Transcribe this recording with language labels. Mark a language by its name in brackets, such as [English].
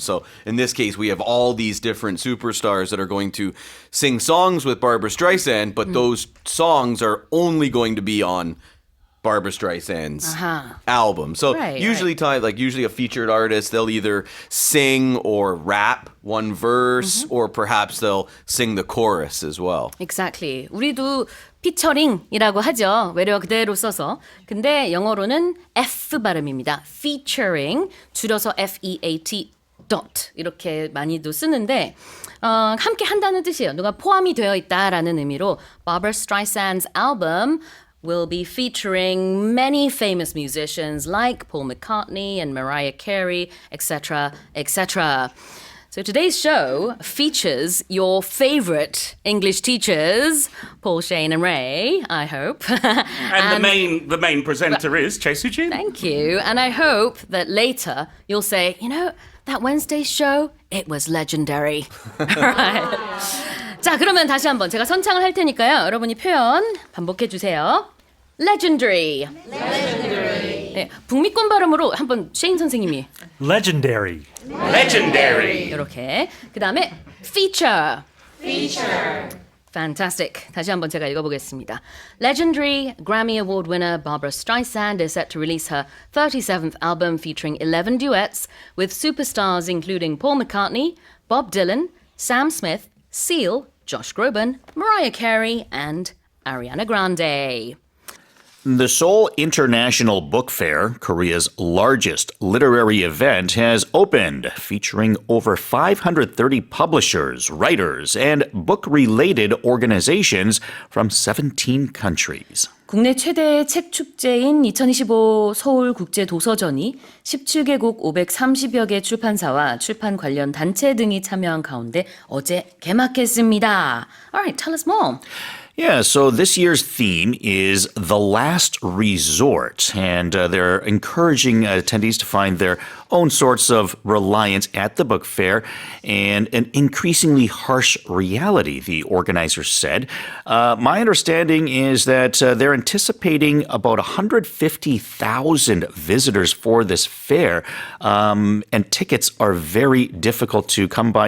[English] So in this case, we have all these different superstars that are going to sing songs with Barbra Streisand, but those songs are only going to be on Barbra Streisand's album. So Right, usually a featured artist, they'll either sing or rap one verse, or perhaps they'll sing the chorus as well. Exactly. [Korean] 우리도 피처링이라고 하죠. 외래어 그대로 써서. 근데 영어로는 F 발음입니다. featuring 줄여서 FEAT dot 이렇게 많이도 쓰는데 함께 한다는 뜻이에요. 누가 포함이 되어 있다라는 의미로 [English] Barbra Streisand's album will be featuring many famous musicians like Paul McCartney and Mariah Carey, etc., etc. So today's show features your favorite English teachers, Paul, Shane, and Ray, I hope. And the main presenter is Choi Soo-jin. Thank you. And I hope that later you'll say, that Wednesday's show, it was legendary. Right. [Korean] 자, 그러면 다시 한번 제가 선창을 할 테니까요. 여러분이 표현 반복해 주세요. [English] Legendary. [Korean] 네, 북미권 발음으로 한번 셰인 선생님이 [English] Legendary. Legendary. [Korean] 이렇게. 그 다음에 feature. [English] Fantastic. [Korean] 다시 한번 제가 읽어보겠습니다. [English] Legendary Grammy Award winner Barbra Streisand is set to release her 37th album featuring 11 duets with superstars including Paul McCartney, Bob Dylan, Sam Smith, Seal, Josh Groban, Mariah Carey, and Ariana Grande. The Seoul International Book Fair, Korea's largest literary event, has opened, featuring over 530 publishers, writers, and book-related organizations from 17 countries. [Korean] 국내 최대의 책 축제인 2025 서울 국제 도서전이 17개국 530여 개 출판사와 출판 관련 단체 등이 참여한 가운데 어제 개막했습니다. [English] Alright, tell us more. Yeah, so this year's theme is The Last Resort, and they're encouraging attendees to find their own sorts of reliance at the book fair and an increasingly harsh reality, the organizers said. My understanding is that they're anticipating about 150,000 visitors for this fair, and tickets are very difficult to come by.